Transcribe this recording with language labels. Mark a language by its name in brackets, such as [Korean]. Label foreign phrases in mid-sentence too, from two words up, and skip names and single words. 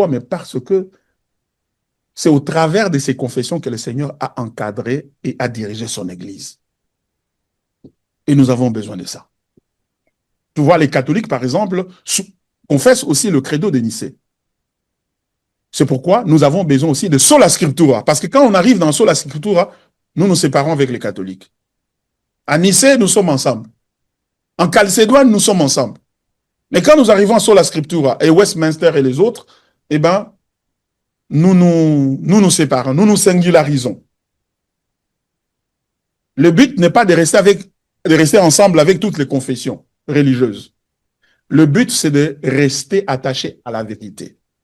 [French] Mais parce que c'est au travers de ces confessions que le Seigneur a encadré et a dirigé son Église. Et nous avons besoin de ça. Tu vois, les catholiques, par exemple, confessent aussi le credo de Nicée. C'est pourquoi nous avons besoin aussi de [Latin] sola scriptura, [French] parce que quand on arrive dans [Latin] sola scriptura, [French] nous nous séparons avec les catholiques. À Nicée, nous sommes ensemble. En Chalcédoine, nous sommes ensemble. Mais quand nous arrivons à [Latin] sola scriptura [French] et Westminster et les autres, eh ben, nous nous séparons, nous nous singularisons. Le but n'est pas de rester ensemble avec toutes les confessions religieuses. Le but, c'est de rester attaché à la vérité.